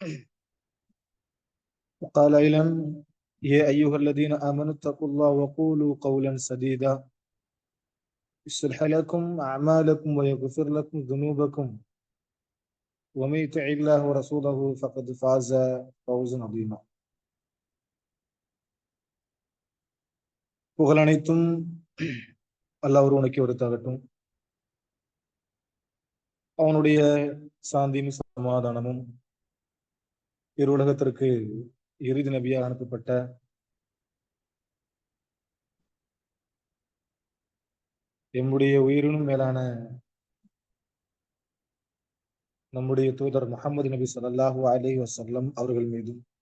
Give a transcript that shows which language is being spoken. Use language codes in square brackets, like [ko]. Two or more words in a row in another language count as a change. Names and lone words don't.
[ar] وقال أيضا: يا أيها الذين آمنوا اتقوا الله وقولوا قولا سديدا يصلح لكم أعمالكم ويغفر لكم ذنوبكم ومن يطع الله ورسوله فقد فاز فوزا عظيما. [ta] புகழ் அனைத்தும் அல்லாஹ் ஒருவனுக்கே உரித்தாகட்டும். அவனுடைய சாந்தியும் சமாதானமும் உலகத்திற்கு இறுதி நபியாக அனுப்பப்பட்ட எம்முடைய உயிரினும் மேலான நம்முடைய தூதர் முஹம்மது நபி [ar] صلى الله عليه وسلم [ta] அவர்கள் மீதும்